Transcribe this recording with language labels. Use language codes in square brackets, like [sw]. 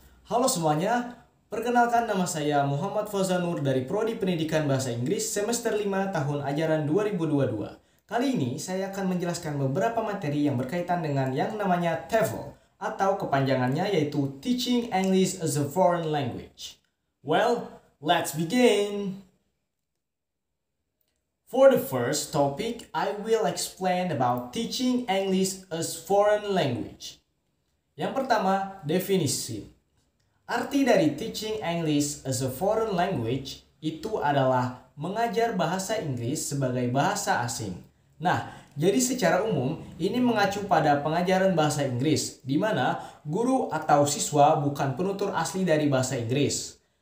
[id] Halo semuanya, perkenalkan nama saya Muhammad Fauzanur dari Prodi Pendidikan Bahasa Inggris semester 5 tahun ajaran 2022. Kali ini saya akan menjelaskan beberapa materi yang berkaitan dengan yang namanya TEFL atau kepanjangannya yaitu [en] Teaching English as a Foreign Language. Well, let's begin! For the first topic, I will explain about teaching English as foreign language. [id] Yang pertama, definisi. Arti dari [en] teaching English as a foreign language [id] itu adalah mengajar bahasa Inggris sebagai bahasa asing. Nah, jadi secara umum ini mengacu pada pengajaran bahasa Inggris, di mana guru atau siswa bukan penutur asli dari bahasa Inggris.